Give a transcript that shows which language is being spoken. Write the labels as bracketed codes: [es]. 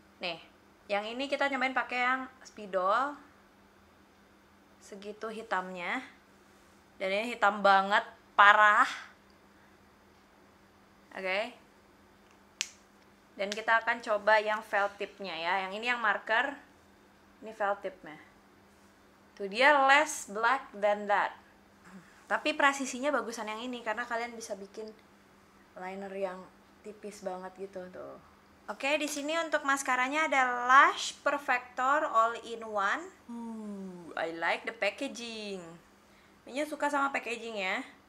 [id] Nih, yang ini kita nyobain pakai yang spidol. Segitu hitamnya. Dan ini hitam banget, parah. Oke. Dan kita akan coba yang felt tipnya ya. Yang ini yang marker, ini felt tipnya. [en] Tuh dia less black than that. [id] Tapi presisinya bagusan yang ini karena kalian bisa bikin liner yang tipis banget gitu tuh. Oke, di sini untuk maskaranya ada Lash Perfector All in One. I like the packaging. Minyo suka sama packaging ya.